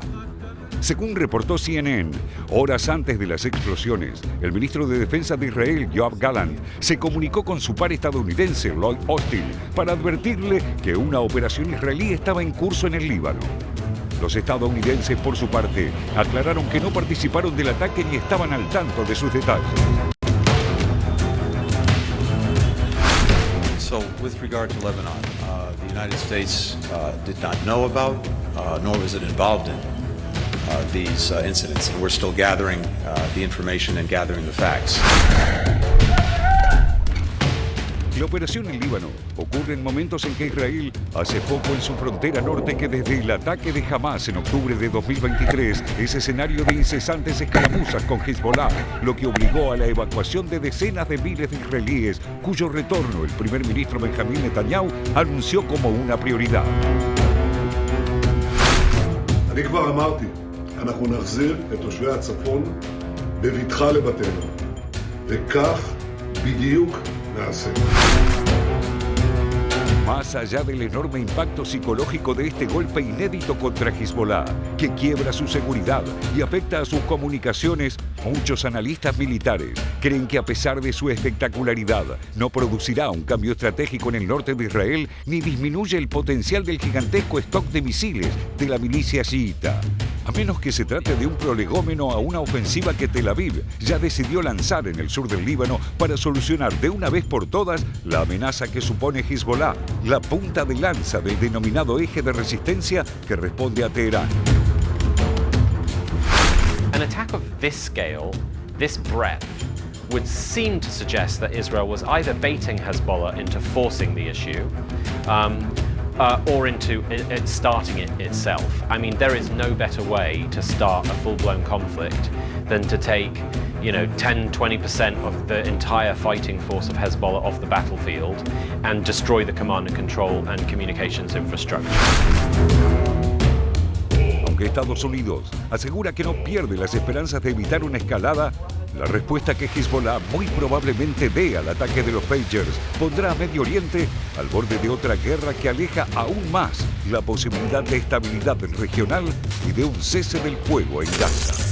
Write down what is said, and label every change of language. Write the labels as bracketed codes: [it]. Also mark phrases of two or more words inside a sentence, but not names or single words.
[es] Según reportó CNN, horas antes de las explosiones, el ministro de Defensa de Israel, Yoav Gallant, se comunicó con su par estadounidense, Lloyd Austin, para advertirle que una operación israelí estaba en curso en el Líbano. Los estadounidenses, por su parte, aclararon que no participaron del ataque ni estaban al tanto de sus detalles. [en] So, with regard to Lebanon, the United States did not know about, nor was it involved in these incidents, and we're still gathering the information and gathering the facts. [es] La operación en Líbano ocurre en momentos en que Israel hace foco en su frontera norte que desde el ataque de Hamas en octubre de 2023 es escenario de incesantes escaramuzas con Hezbollah, lo que obligó a la evacuación de decenas de miles de israelíes, cuyo retorno el primer ministro Benjamin Netanyahu anunció como una prioridad. [he] אני כבר אמרתי, אנחנו נחזיר את תושבי הצפון בבטחה לבתינו, וכך בדיוק נעשה. [es] Más allá del enorme impacto psicológico de este golpe inédito contra Hezbollah, que quiebra su seguridad y afecta a sus comunicaciones, muchos analistas militares creen que a pesar de su espectacularidad, no producirá un cambio estratégico en el norte de Israel ni disminuye el potencial del gigantesco stock de misiles de la milicia chiita. a menos que se trate de un prolegómeno a una ofensiva que Tel Aviv ya decidió lanzar en el sur del Líbano para solucionar de una vez por todas la amenaza que supone Hezbollah, la punta de lanza del denominado eje de resistencia que responde a Teherán. [en] An attack of this scale, this breadth, would seem to suggest that Israel was either baiting Hezbollah into forcing the issue or into it starting it itself. I mean, there is no better way to start a full-blown conflict than to take, 10-20% of the entire fighting force of Hezbollah off the battlefield and destroy the command and control and communications infrastructure. [es] Aunque Estados Unidos asegura que no pierde las esperanzas de evitar una escalada, la respuesta que Hezbollah muy probablemente dé al ataque de los Pagers pondrá a Medio Oriente al borde de otra guerra que aleja aún más la posibilidad de estabilidad regional y de un cese del fuego en Gaza.